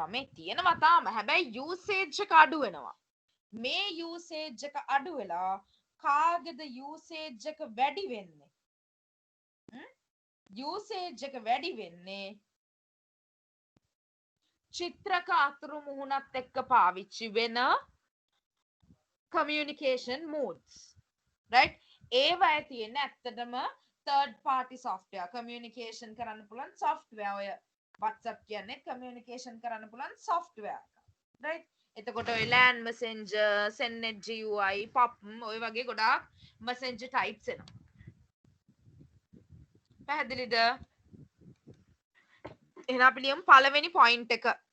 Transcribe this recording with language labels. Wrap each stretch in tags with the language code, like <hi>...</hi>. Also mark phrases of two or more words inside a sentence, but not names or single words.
<si>මේ තියෙනවා තාම. හැබැයි usage එක අඩු වෙනවා. මේ usage එක අඩු වෙලා කාගේද usage එක වැඩි වෙන්නේ? usage එක වැඩි වෙන්නේ චිත්‍රක අතුරු මුහුණත් එක්ක පාවිච්චි වෙන</si> <en>communication modes.</en> <si>right? ඒවයි තියෙන ඇත්තටම</si> <en>third party software communication</en> <si>කරන්න පුළුවන් software ඔය WhatsApp කියන්නේ communication කරන්න පුළුවන්</si> <en>software right</en> <si>එතකොට ඔය</si> <en>LAN messenger sendnet GUI pop</en> <si>ඔය වගේ ගොඩාක්</si> <en>messenger types</en> <si>එනවා පැහැදිලිද එහෙනම් අපි ලියමු පළවෙනි point එක</si>